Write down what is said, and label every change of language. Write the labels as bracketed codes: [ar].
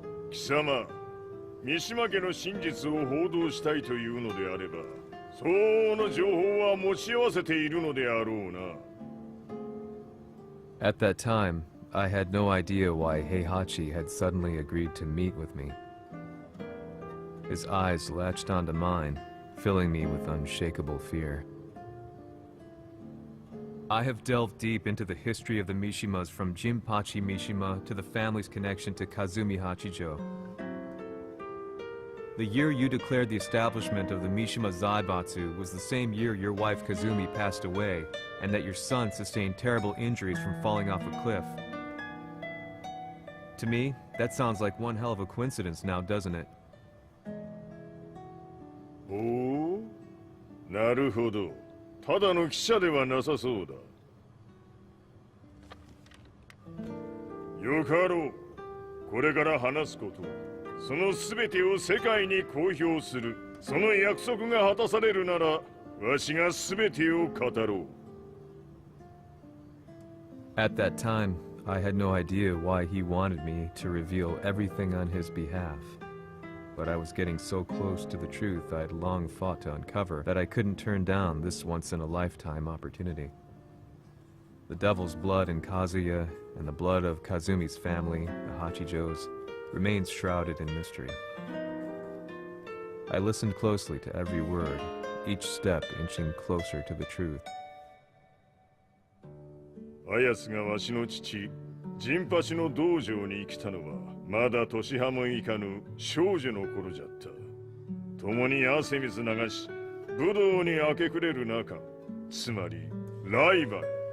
[ja] Kisama, 三島家の真実を報道したいというのであれば、相応の情報は持ち合わせているのであろうな。 [en] At that time, I had no idea why Heihachi had suddenly agreed to meet with me. His eyes latched onto mine, filling me with unshakable fear. I have delved deep into the history of the Mishimas from Jinpachi Mishima to the family's connection to Kazumi Hachijo. The year you declared the establishment of the Mishima Zaibatsu was the same year your wife Kazumi passed away, and that your son sustained terrible injuries from falling off a cliff. To me, that sounds like one hell of a coincidence now, doesn't it? [ja] おお、なるほど。ただの記者ではなさそうだ。よかろう。これから話すこと、その全てを世界に公表する、その約束が果たされるなら、わしが全てを語ろう。 [en] At that time, I had no idea why he wanted me to reveal everything on his behalf. But I was getting so close to the truth I'd long fought to uncover that I couldn't turn down this once-in-a-lifetime opportunity. The devil's blood in Kazuya and the blood of Kazumi's family, the Hachijos, remains shrouded in mystery. I listened closely to every word, each step inching closer to the truth. [ja] あやつがわしの父、ジンパチの道場に来たのは、まだ年端もいかぬ少女の頃じゃった。共に汗水流し、武道に明け暮れる中、つまりライバル。